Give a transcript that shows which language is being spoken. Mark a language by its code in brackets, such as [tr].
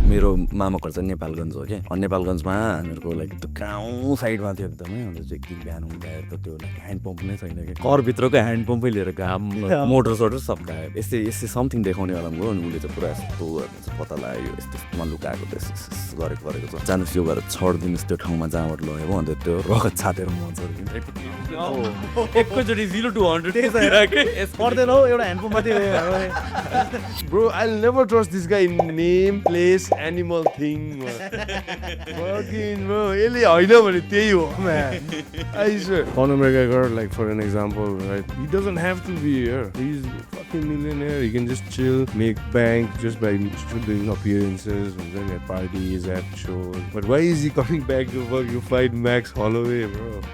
[ne] मेरो मामा घर चाहिँ नेपालगञ्ज हो क्या अनि नेपालगञ्जमा हामीहरूको लाइक त्यो गाउँ साइडमा थियो एकदमै अन्त चाहिँ एकदिन बिहान हुँदाखेरि त त्यो लाइक ह्यान्ड पम्प नै छैन कि घरभित्रको ह्यान्ड पम्पै लिएर घाम मोटर सोटर सब गायो यस्तै यस्तै समथिङ देखाउने वाला गयो अनि उसले चाहिँ पुरा यस्तो पत्ता लाग्यो यस्तोमा लुकाएको त गरेको छ जानुहोस् यो गरेर छोडिदिनुहोस् त्यो ठाउँमा जहाँबाट लगेको अन्त त्यो रगत छातेर मन्छ एकैचोटि 0 to 100 पर्दैन हौ एउटा ह्यान्ड पम्प मात्रै [en] Bro, I'll never trust this guy in name, place, animal thing. Fucking bro, [ne] यसले होइन भने त्यही हो man. [en] I swear. Conor McGregor, like for an example, right? He doesn't have to be here. He's a fucking millionaire. He can just chill, make bank just by doing appearances, and then at parties, at shows. But why is he coming back to fucking fight Max Holloway, bro?